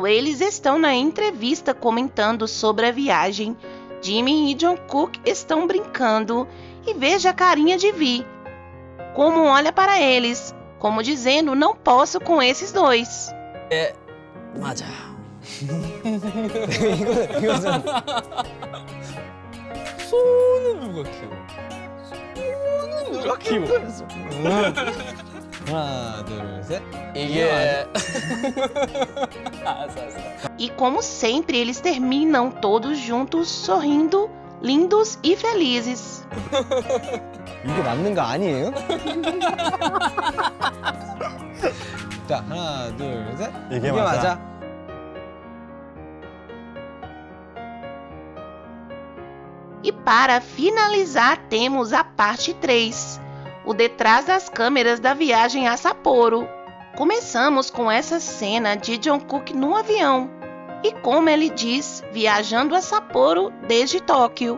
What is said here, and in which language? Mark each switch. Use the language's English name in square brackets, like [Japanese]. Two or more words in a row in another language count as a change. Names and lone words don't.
[Portuguese] eles estão na entrevista comentando sobre a viagem, Jimin e Jungkook estão brincando e veja a carinha de Vi, como olha para eles, como dizendo: não posso com esses dois. [Korean] 맞아. 이거는 손은 누가 키워? 손은 누가 키워? 하나, 둘, 셋. 이게 알았어. [Portuguese] E como sempre, eles terminam todos juntos, sorrindo, lindos e felizes. [Korean] 이게 맞는 거 아니에요? 자, 하나, 둘, 셋. 이게 맞아. [Portuguese] E para finalizar, temos a parte 3, o detrás das câmeras da viagem a Sapporo. Começamos com essa cena de Jungkook no avião e, como ele diz, viajando a Sapporo desde Tóquio.